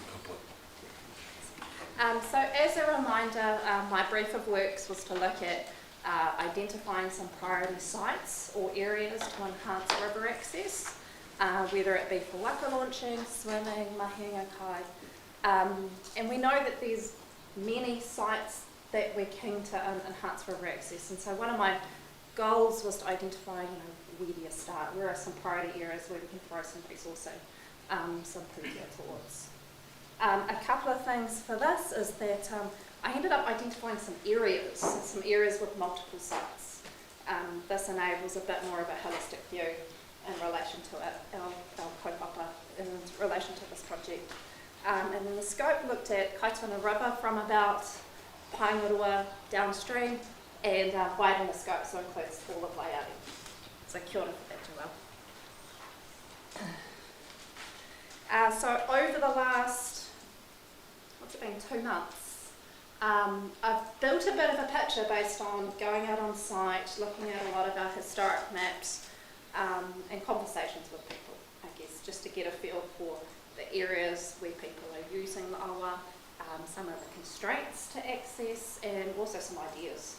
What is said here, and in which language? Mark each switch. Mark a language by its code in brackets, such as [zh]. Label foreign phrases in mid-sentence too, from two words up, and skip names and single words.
[en] So as a reminder, my brief of works was to look at identifying some priority sites or areas to enhance river access, whether it be for waka launching, swimming, [mi] mahinga kai. [en] And we know that there's many sites that we're keen to enhance river access. And so one of my goals was to identify, where do you start? Where are some priority areas where we can throw some resourcing, some pūtea towards? A couple of things for this is that I ended up identifying some areas with multiple sites. This enables a bit more of a holistic view in relation to our kaupapa in relation to this project. And then the scope looked at Kaituna River from about Paingarua downstream and widened the scope, so includes all of Waiari. So [mi] kia ora [en] for that, Joelle. So over the last, what's it been, 2 months, I've built a bit of a picture based on going out on site, looking at a lot of our historic maps, and conversations with people, I guess, just to get a feel for the areas where people are using the awa, some of the constraints to access, and also some ideas.